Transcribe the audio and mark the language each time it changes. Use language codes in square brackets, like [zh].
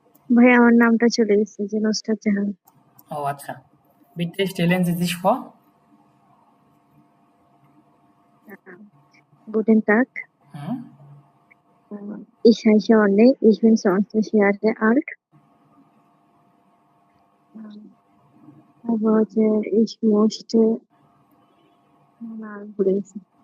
[bn] ভাই আমার নামটা চলে গেছে যে নুসরাত জাহান। ও আচ্ছা, [de] বিট্টে stellen Sie sich vor. Guten Tag, হুম ich heiße Orne, ich bin 20 Jahre alt. [bn] তারপর হচ্ছে [de] ich möchte [bn] না ভুলে গেছি।